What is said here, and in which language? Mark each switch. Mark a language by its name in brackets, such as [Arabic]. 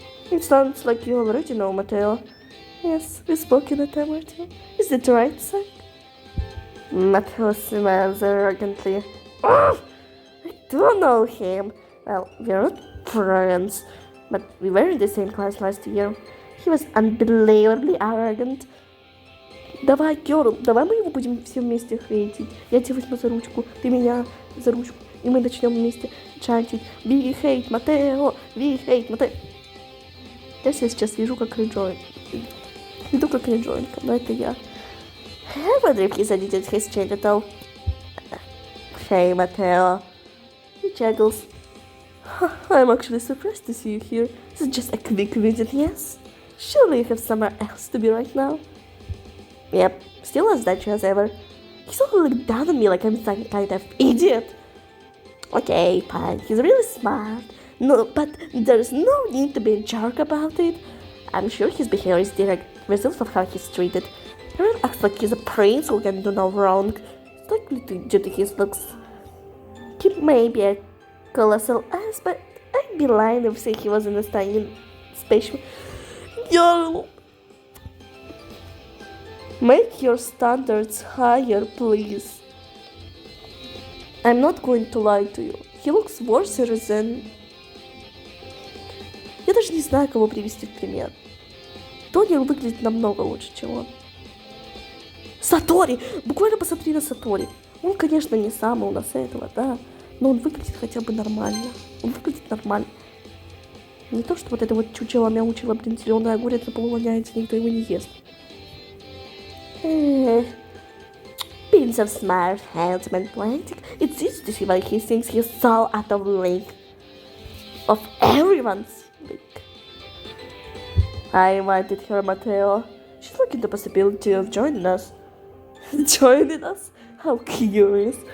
[English] It sounds like you already know Matteo. Yes, we spoke in a time or two. Is it right, psych? Matteo smiles arrogantly. Oh, I do know him. Well, we're not friends, but we were in the same class last year. He was unbelievably arrogant. [Russian] Давай, Кёрл, давай мы его будем все вместе хейтить. Я тебя возьму за ручку, ты меня за ручку, и мы начнем вместе чантить. [English] We hate Matteo, we hate Matteo. [Russian] Я себя сейчас вижу как кринжовик. Иду как кринжовенька, но это я. [English] I wonder if his attitude has changed at all. Hey, Matteo. He juggles. I'm actually surprised to see you here. This is just a quick visit, yes? Surely you have somewhere else to be right now. Yep, still as Dutch as ever. He's all looking down on me like I'm some kind of idiot. Okay, fine, he's really smart. No, but there's no need to be a jerk about it. I'm sure his behavior is direct result of how he's treated. He really acts like he's a prince who can do no wrong. It's likely due to his looks. He may be a colossal ass, but I'd be lying if say he wasn't a stunning special. Yo! Make your standards higher, please. I'm not going to lie to you. He looks worse than... [Russian] Я даже не знаю, кого привести в пример. Тони выглядит намного лучше, чем он. Сатори! Буквально посмотри на Сатори. Он, конечно, не самый у нас этого, да, но он выглядит хотя бы нормально. Он выглядит нормально. Не то, что вот это вот чучело-мяучело, блин, зеленый огурец на полу воняется, никто его не ест. [English] Being so smart, handsome and poetic, it's easy to see why he thinks he's so out of league. Of everyone's league. I invited her, Matteo. She's looking at the possibility of joining us. Joining us? How curious.